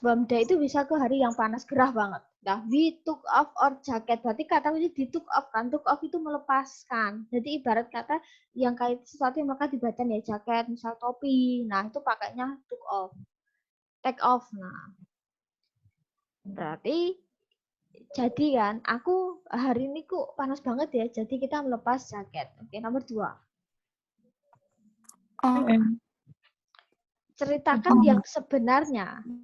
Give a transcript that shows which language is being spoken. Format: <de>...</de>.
<id>Bamda itu bisa ke hari yang panas, gerah banget. Nah,</id> <en>we took off our jacket.</en> <id>Berarti kata kunci di took off kan. Took off itu melepaskan. Jadi ibarat kata yang kait sesuatu yang melekat di badan ya, jaket, misal topi. Nah, itu pakainya took off.</id> <en>Take off.</en> <id>Nah, berarti jadi kan, aku hari ini kok panas banget ya. Jadi kita melepas jaket. Oke, nomor 2. Ceritakan yang sebenarnya.</id>